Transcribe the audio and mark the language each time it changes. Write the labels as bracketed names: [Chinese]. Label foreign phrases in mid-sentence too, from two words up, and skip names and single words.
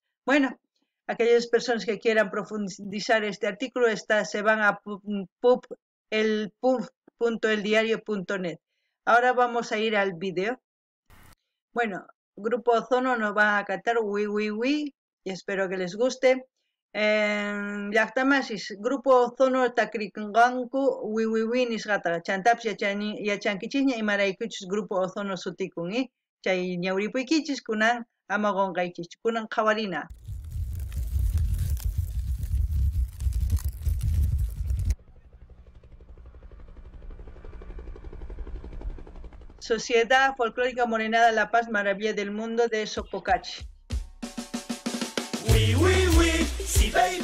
[Spanish] Bueno, aquellas personas que quieran profundizar este artículo se van a pub.eldiario.net. Ahora vamos a ir al video. Bueno, Grupo Ozono nos va a cantar Wi y espero que les guste. [Quechua] Llaqtamasis Grupo Ozono takrikanku Wi nisqata chantaps yachankichikña imaraykuchus Grupo Ozono sutikun chay ñawripuykichis kunan ama qonqaychis kunan qhawarina. [Spanish] Sociedad Folclórica Morenada La Paz, Maravilla del Mundo de Sopocachi. Sí, baby.